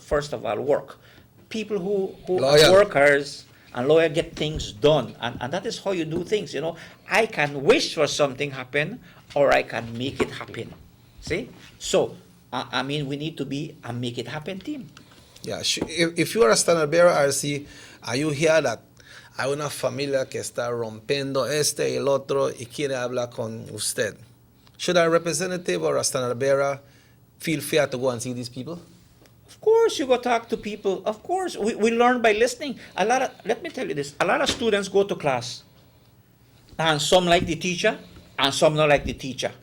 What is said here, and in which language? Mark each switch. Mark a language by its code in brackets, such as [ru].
[en] First of all, work. People who loyal. Are workers and loyal, get things done. And that is how you do things. You know, I can wish for something happen, or I can make it happen. See? So, I mean, we need to be a make it happen team. Yeah, if you are a standard bearer, RC, are you here that [es] hay una familia que está rompiendo este y el otro y quiere hablar con usted? [en] Should a representative or a standard bearer feel fair to go and see these people? Of course, you go talk to people. Of course, we learn by listening. Let me tell you this, a lot of students go to class, and some like the teacher, and some not like the teacher.